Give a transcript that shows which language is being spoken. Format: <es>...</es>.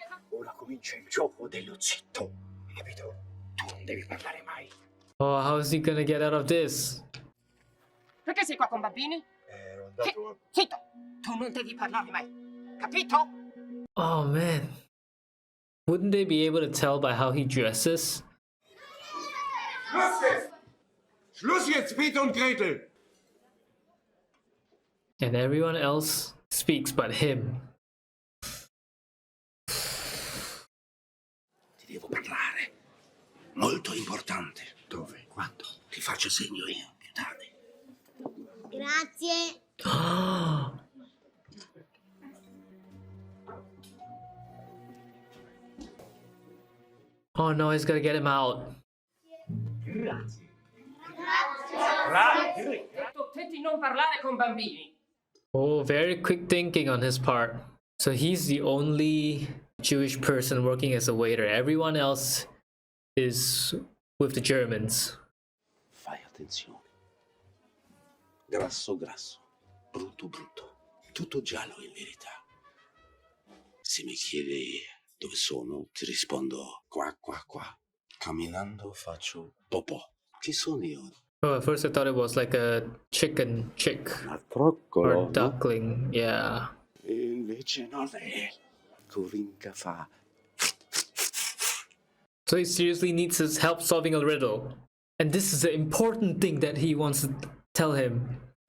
<it>Ora comincia il gioco dello zitto, capito? Tu non devi parlare mai.</it> <en>Oh, how is he gonna get out of this?</en> <it>Perché sei qua con bambini? Ero andato... Zitto! Tu non devi parlare mai, capito?</it> <en>Oh man. Wouldn't they be able to tell by how he dresses?</en> <de>Schluss jetzt! Schluss jetzt, Peter und Gretel!</de> <en>And everyone else speaks but him.</en> <it>Ti devo parlare. Molto importante. Dove? Quando? Ti faccio segno io, più tardi. Grazie.</it> <en>Oh no, he's gonna get him out.</en> <it>Attenti non parlare con bambini.</it> <en>Oh, very quick thinking on his part. So he's the only Jewish person working as a waiter. Everyone else is with the Germans.</en> <it>Fai attenzione. Grasso, grasso. Brutto, brutto. Tutto giallo in verità. Se mi chiedi dove sono, ti rispondo qua, qua, qua. Camminando faccio popò. Chi sono io?</it> <en>Oh, at first I thought it was like a chicken chick or duckling. Yeah.</en> <it>E invece non è. Corinca fa.</it> <en>So he seriously needs his help solving a riddle. And this is the important thing that he wants to tell him.</en>